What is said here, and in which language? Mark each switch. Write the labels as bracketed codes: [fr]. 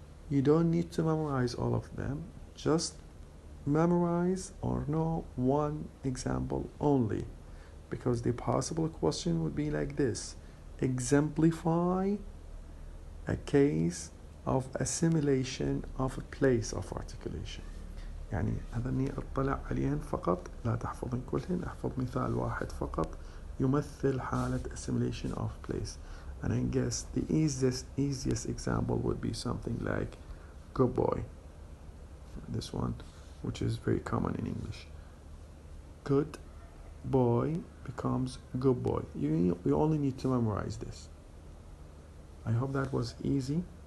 [en] You don't need to memorize all of them. Just memorize or know one example only, because the possible question would be like this: exemplify a case of assimilation of a place of articulation. [ar] يعني هذني اطلع عليهن فقط، لا تحفظن كلهن، احفظ مثال واحد فقط يمثل حالة [en] assimilation of place. And I guess the easiest example would be something like good boy. This one, which is very common in English. Good boy becomes good boy. You only need to memorize this. I hope that was easy.